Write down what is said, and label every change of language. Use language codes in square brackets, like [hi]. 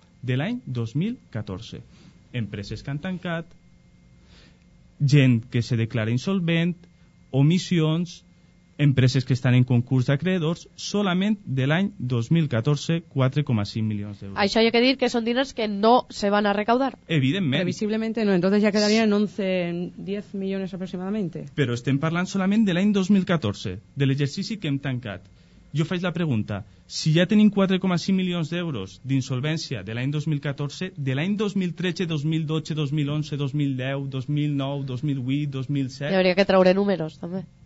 [ca] De l'any 2014. Empreses que han tancat, gent que se declara insolvent, omissions, empreses que estan en concurs d'acreedors, solament de l'any 2014, 4,5 milions d'euros. Això hi ha que dir que són diners que no se van a recaudar. Evidentment. [es] Previsiblemente no, entonces ya quedarían 10 millones aproximadamente. [ca] Però estem parlant solament de l'any 2014, de l'exercici que hem tancat. Jo faig la pregunta, si ja tenim 4,5 milions d'euros d'insolvència de l'any 2014, de l'any 2013, 2012, 2011, 2010, 2009, 2008, 2007... Hi hauria que treure números, també.